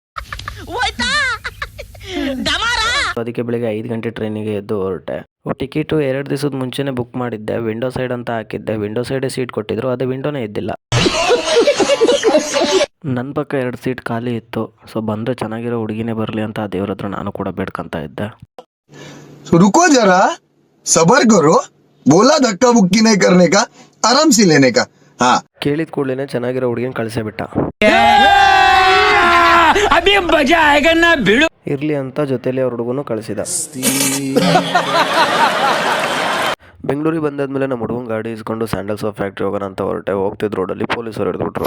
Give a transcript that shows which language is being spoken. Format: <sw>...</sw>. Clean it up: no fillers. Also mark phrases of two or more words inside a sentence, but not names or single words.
<kn>ಅದಕ್ಕೆ ಬೆಳಿಗ್ಗೆ 5 ಗಂಟೆ ಟ್ರೈನಿಗೆ ಎದ್ದು ಹೊರಟೆ. ಟಿಕೆಟು 2 ದಿವಸದ ಮುಂಚೆನೇ ಬುಕ್ ಮಾಡಿದ್ದೆ.</kn> <en>window side</en> <kn>ಅಂತ ಹಾಕಿದ್ದೆ.</kn> <en>window side seat</en> <kn>ಕೊಟ್ಟಿದ್ರು, ಅದೇ ವಿಂಡೋನೇ ಇದ್ದಿಲ್ಲ. ನನ್ನ ಪಕ್ಕ 2 ಸೀಟ್ ಖಾಲಿ ಇತ್ತು. ಸೊ ಬಂದರೆ ಚೆನ್ನಾಗಿರೋ ಹುಡುಗಿನೇ ಬರಲಿ ಅಂತ ದೇವ್ರ ಹತ್ರ ನಾನು ಕೂಡ ಬೇಡ್ಕೊಂತ ಇದ್ದೆ.</kn> <hi>रुको जरा सबर करो बोला धक्का बुक्की नहीं करने का आराम से लेने का. हाँ</hi> <kn>ಕೇಳಿದ ಕೂಡಲೇ ಚೆನ್ನಾಗಿರೋ ಹುಡುಗಿನ ಕಳಿಸೇ ಬಿಟ್ಟ. ಇರ್ಲಿ ಅಂತ ಜೊತೆಲಿ ಅವ್ರ ಹುಡುಗನು ಕಳಿಸಿದ. ಬೆಂಗಳೂರಿಗೆ ಬಂದಾದ್ಮೇಲೆ ನಮ್ಮ ಹುಡುಗನ ಗಾಡಿ ಇಸ್ಕೊಂಡು ಸ್ಯಾಂಡಲ್ಸ್ ಆಫ್ ಫ್ಯಾಕ್ಟ್ರಿ ಹೋಗೋಣ ಅಂತ ಹೊರಟೆ. ಹೋಗ್ತಿದ್ದ ರೋಡಲ್ಲಿ ಪೊಲೀಸರು ಹಿಡಿದ್ಬಿಟ್ರು.</kn>